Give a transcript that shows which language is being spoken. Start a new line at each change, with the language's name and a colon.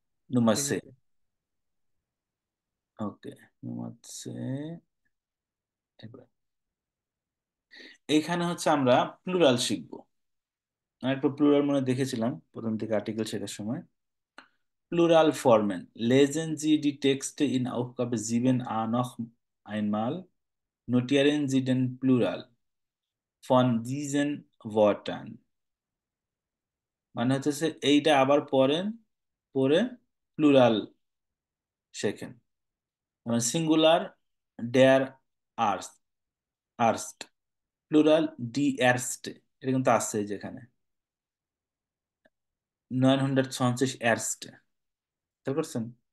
Bangla: ঠিক
German: নুমাসে।
Bangla: আছে। ওকে,
German: নুমাসে।
Bangla: এবার এইখানে হচ্ছে আমরা প্লুরাল শিখবো। আমি একটু প্লুরাল মনে দেখেছিলাম প্রথম থেকে আর্টিকেল শেখার সময়।
German: Plural formen. Lesen Sie die Texte in Aufgabe 7a noch einmal. Notieren Sie den Plural von diesen Wörtern।
Bangla: মানে হচ্ছে এইটা আবার পড়েন, পড়ে প্লুরাল শেখেন। মানে সিঙ্গুলার ডেয়ার আর্স আর্স্ট, প্লুরাল ডি এরস্টে, এটা কিন্তু আছে যেখানে 920 এরস্টে, বুঝতে পারছেন?